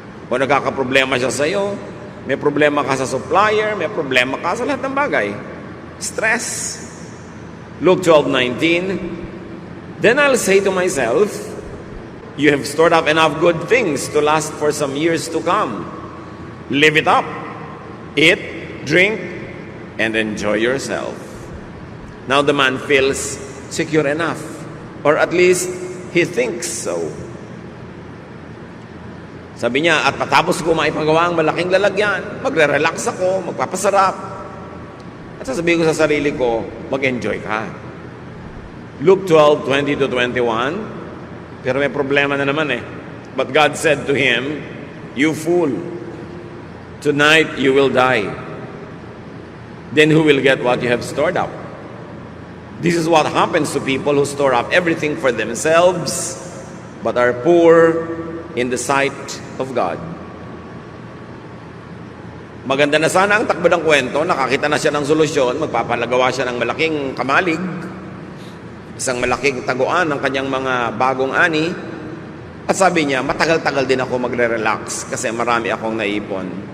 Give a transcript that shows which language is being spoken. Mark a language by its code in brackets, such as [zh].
[tl] O nagkakaproblema siya sa iyo, may problema ka sa supplier, may problema ka sa lahat ng bagay. [en] Stress. Luke 12:19. Then I'll say to myself, you have stored up enough good things to last for some years to come. Live it up. Eat, drink, and enjoy yourself. Now the man feels secure enough, or at least he thinks so. [tl] Sabi niya, at patapos ko maipagawa ang malaking lalagyan, magre-relax ako, magpapasarap. At sasabihin ko sa sarili ko, mag-enjoy ka. Luke 12:20 to 21. Pero may problema na naman eh. [en] But God said to him, "You fool, tonight you will die. Then who will get what you have stored up?" This is what happens to people who store up everything for themselves, but are poor in the sight of God. [tl] Maganda na sana ang takbo ng kwento, nakakita na siya ng solusyon, magpapalagawa siya ng malaking kamalig, isang malaking taguan ng kanyang mga bagong ani, at sabi niya, matagal-tagal din ako magre-relax kasi marami akong naipon.